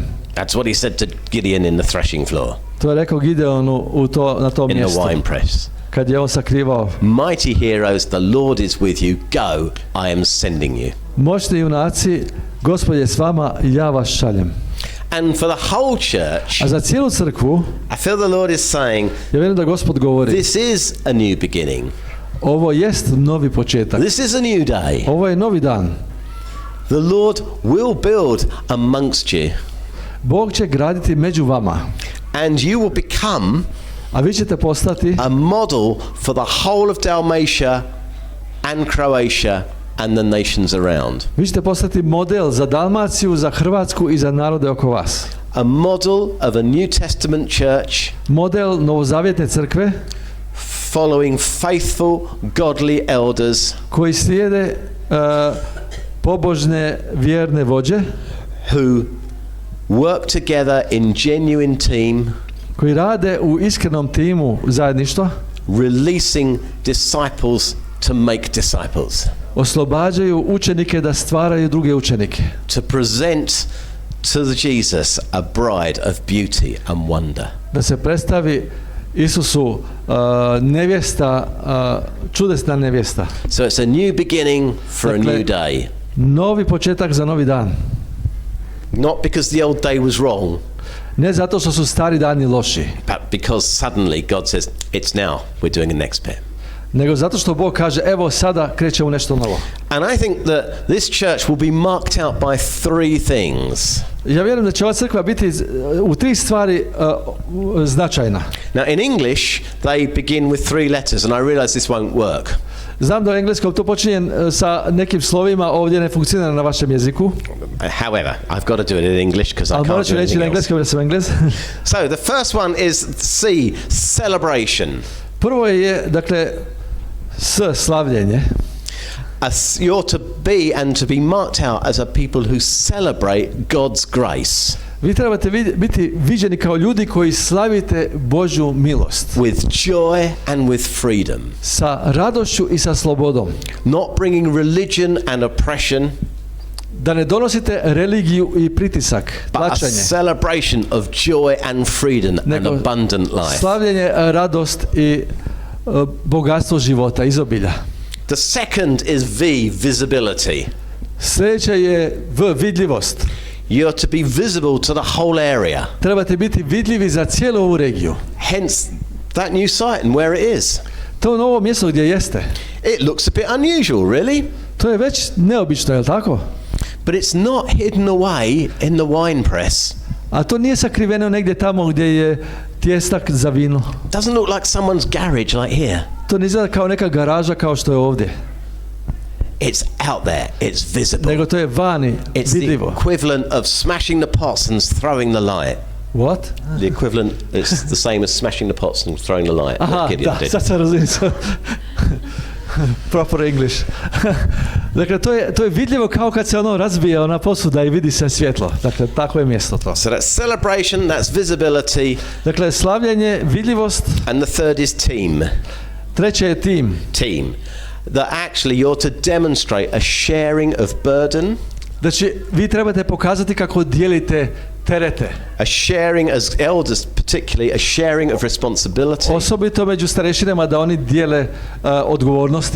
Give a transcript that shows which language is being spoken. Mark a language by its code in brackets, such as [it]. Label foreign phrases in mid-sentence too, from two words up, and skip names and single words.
[en] That's what he said to Gideon in the threshing floor. [hr] To je rekao Gideonu na tom [en] In the [hr] mjestu. [en] wine press. [hr] Kad je on sakrivao. [en] Mighty heroes, the Lord is with you. Go, I am sending you. [hr] Moćni junaci, Gospod je s vama, ja vas šaljem. [en] And for the whole church, [hr] A za cijelu crkvu, [en] I feel the Lord is saying, [hr] ja vjerujem da Gospod govori, [en] this is a new beginning. [hr] ovo jest novi početak. [en] This is a new day. [hr] Ovo je novi dan. [en] The Lord will build amongst you. [hr] Bog će graditi među vama. [en] And you will become [hr] A vi ćete postati [en] a model for the whole of Dalmatia and Croatia and the nations around. [hr] Vi ćete postati model za Dalmaciju, za Hrvatsku i za narode oko vas. [en] A model of a New Testament church [hr] Model novozavjetne crkve [en] following faithful, godly elders [hr] koji slijede pobožne, vjerne vođe [en] who work together in genuine team, [hr] koji rade u iskrenom timu zajedništva, [en] releasing disciples to make disciples, [hr] oslobađaju učenike da stvaraju druge učenike, [en] to present to Jesus a bride of beauty and wonder. [hr] da se predstavi Isusu nevjesta, čudesna nevjesta. [en] So it's a new beginning for a new day. [hr] Novi početak za novi dan. [en] Not because the old day was wrong, [hr] Ne zato što su stari dani loši, [en] but because suddenly God says, it's now, we're doing the next bit. [hr] nego zato što Bog kaže, evo sada krećemo nešto novo. [en] And I think that this church will be marked out by three things. [hr] Ja vjerujem da će ova crkva biti u tri stvari značajna. [en] Now in English, they begin with three letters, and I realize this won't work. [hr] Znam da u engleskom to počinje sa nekim slovima, ovdje ne funkcionira na vašem jeziku. [en] However, I've got to do it in English because I [hr] Ali morat [en] can't [hr] ću [en] do [hr] reći na [en] anything else. [hr] engleskom jer sam Englez. [en] So the first one is C, celebration. [hr] Prvo je, dakle, slavljenje. [en] You're to be and to be marked out as a people who celebrate God's grace. [hr] Vi trebate biti viđeni kao ljudi koji slavite Božju milost. [en] With joy and with freedom. [hr] Sa radošću i sa slobodom. [en] Not bringing religion and oppression. [hr] Da ne donosite religiju i pritisak, [en] but a [hr] tlačenje, [en] celebration of joy and freedom and [hr] nego [en] abundant life. [hr] slavljenje, radost i bogatstvo života, izobilja. [en] The second is visibility. [hr] Sljedeće je vidljivost. [en] You're to be visible to the whole area. [hr] Trebate biti vidljivi za cijelu ovu regiju. [en] Hence that new site and where it is. [hr] To novo mjesto gdje jeste. [en] It looks a bit unusual, really. [hr] To je već neobično, je li tako? [en] But it's not hidden away in the wine press. [hr] A to nije sakriveno negdje tamo gdje je tijestak za vino. [en] Doesn't look like someone's garage like here. [hr] To ne izgleda kao neka garaža kao što je ovdje. [en] It's out there. It's visible. [hr] Nego to je vani, [en] It's the [hr] vidljivo. [en] equivalent of smashing the pots and throwing the light. What? The equivalent is the same as smashing the pots and throwing the light. [hr] Aha, [en] What Gideon [hr] da, [en] did. [hr] sad sam razumijem. [en] Proper English. [hr] Dakle, to je vidljivo kao kad se ono razbije ona posuda i vidi se svjetlo. Dakle, tako je mjesto to. [en] So that's celebration, that's visibility. [hr] Dakle, slavljenje, vidljivost. [en] And the third is team. [hr] Treće je tim. [en] Team. That actually you're to demonstrate a sharing of burden. [hr] Znači, vi trebate pokazati kako dijelite terete. [en] A sharing as elders, particularly a sharing of responsibility. [hr] Osobito među starešinama da oni dijele odgovornosti.